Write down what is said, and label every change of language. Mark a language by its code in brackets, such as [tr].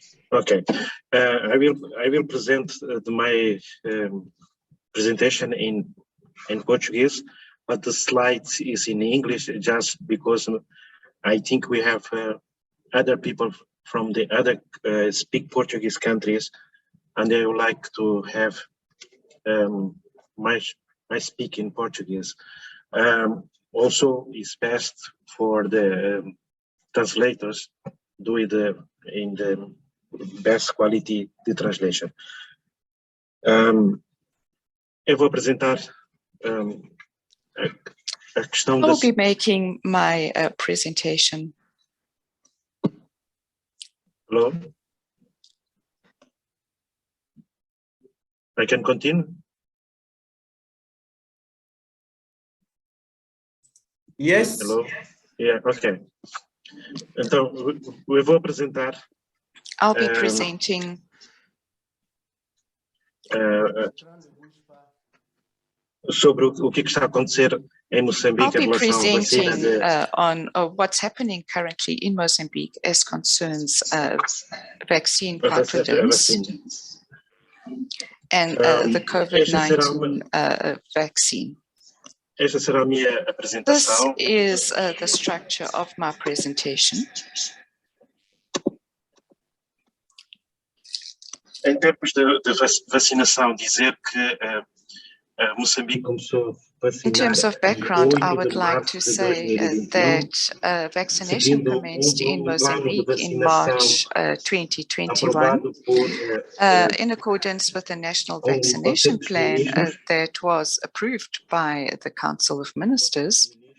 [en] Okay, I will present my presentation in Portuguese, but the slides is in English just because I think we have other people from the other speak Portuguese countries, and they would like to have my speak in Portuguese. Also, it's best for the translators do it in the best quality the translation. [pt] Eu vou apresentar a questão [en] I'll be making my presentation. Hello? I can continue? Yes. Hello? Yeah, okay. [pt] Então, eu vou apresentar. [en] I'll be presenting. [pt] Sobre o que está a acontecer em Moçambique em relação à vacina [en] on what's happening currently in Mozambique as concerns vaccine confidence and the COVID-19 vaccine. [pt] Esta será a minha apresentação. [en] This is the structure of my presentation. [pt] Em termos de vacinação, dizer que Moçambique começou a vacinar. [en] In terms of background, I would like to say that vaccination commenced in Mozambique in March 2021 in accordance with the National Vaccination Plan that was approved by the Council of Ministers.